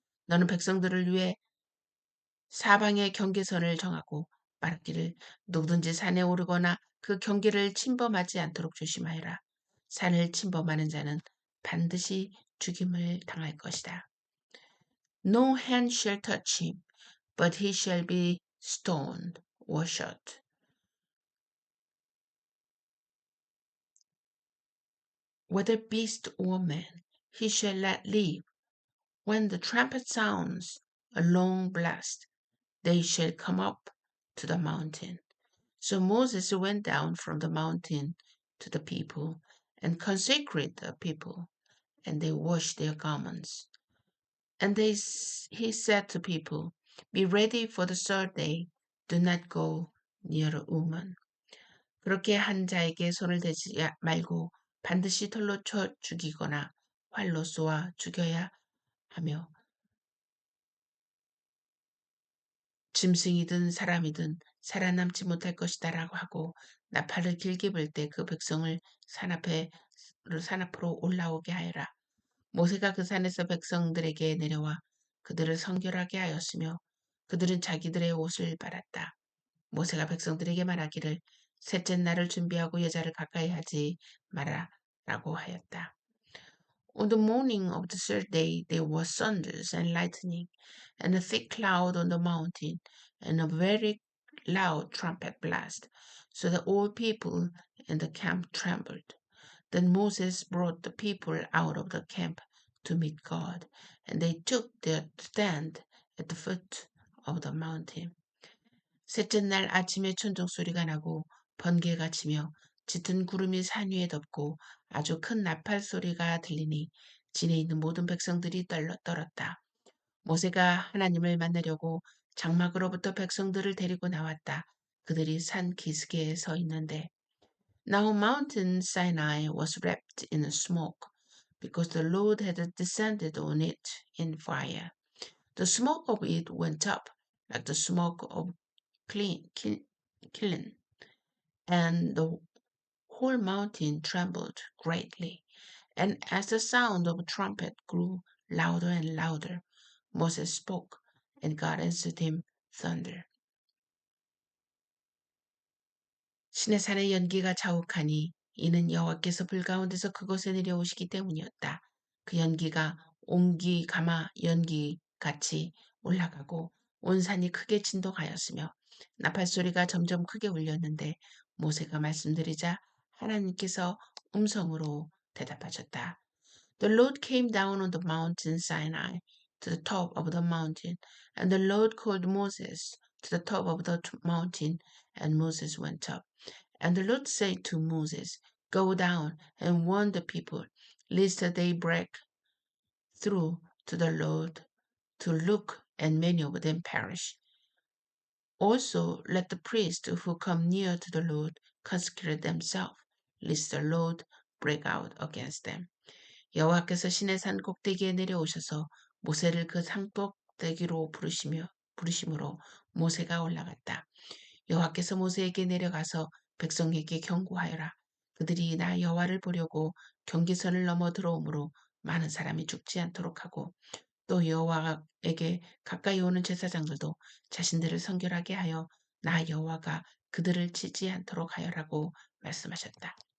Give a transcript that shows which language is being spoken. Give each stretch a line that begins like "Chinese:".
Korean: 너는 백성들을 위해 사방의 경계선을 정하고 말하기를 누구든지 산에 오르거나 그 경계를 침범하지 않도록 조심하여라. 산을 침범하는 자는 반드시 죽임을 당할 것이다.
English: No hand shall touch him, but he shall be stoned or shot. Whether beast or man, he shall not live. When the trumpet sounds a long blast, they shall come up to the mountain. So Moses went down from the mountain to the people and consecrated the people, and they washed their garments. And he said to people, Be ready for the third day. Do not go near a woman.
Korean: 그렇게 한 자에게 손을 대지 말고 반드시 돌로 쳐 죽이거나 활로 쏘아 죽여야 하며 짐승이든 사람이든 살아남지 못할 것이다라고 하고 나팔을 길게 불 때 그 백성을 산 앞으로 올라오게 하여라. 모세가 그 산에서 백성들에게 내려와 그들을 성결하게 하였으며 그들은 자기들의 옷을 빨았다. 모세가 백성들에게 말하기를 셋째 날을 준비하고 여자를 가까이 하지 마라라고 하였다.
English: On the morning of the third day there was thunders and lightning, and a thick cloud on the mountain, and a very loud trumpet blast, so that all people in the camp trembled. Then Moses brought the people out of the camp to meet God, and they took their stand at the foot of the mountain.
Korean: 셋째 날 아침에 천둥 소리가 나고 번개가 치며 짙은 구름이 산 위에 덮고 아주 큰 나팔 소리가 들리니 진에 있는 모든 백성들이 떨었다. 모세가 하나님을 만나려고 장막으로부터 백성들을 데리고 나왔다. 그들이 산 기슭에 서 있는데
English: Now Mountain Sinai was wrapped in smoke because the Lord had descended on it in fire. The smoke of it went up like the smoke of kiln, and the whole mountain trembled greatly. And as the sound of a trumpet grew louder and louder, Moses spoke, and God answered him thunder.
Korean: 신의 산의 연기가 자욱하니 이는 여호와께서 불 가운데서 그곳에 내려오시기 때문이었다. 그 연기가 옹기 가마 연기 같이 올라가고 온 산이 크게 진동하였으며 나팔 소리가 점점 크게 울렸는데 모세가 말씀드리자 하나님께서 음성으로 대답하셨다.
English: The Lord came down on the mountain Sinai to the top of the mountain, and the Lord called Moses to the top of the mountain, and Moses went up. And the Lord said to Moses, Go down and warn the people, lest they break through to the Lord to look, and many of them perish. Also let the priests who come near to the Lord consecrate themselves, lest the Lord break out against them.
Korean: 여호와께서 시내 산 꼭대기에 내려오셔서 모세를 그 산 꼭대기로 부르심으로 모세가 올라갔다. 여호와께서 모세에게 내려가서 백성에게 경고하여라. 그들이 나 여호와를 보려고 경계선을 넘어 들어오므로 많은 사람이 죽지 않도록 하고 또 여호와에게 가까이 오는 제사장들도 자신들을 성결하게 하여 나 여호와가 그들을 치지 않도록 하여라고 말씀하셨다.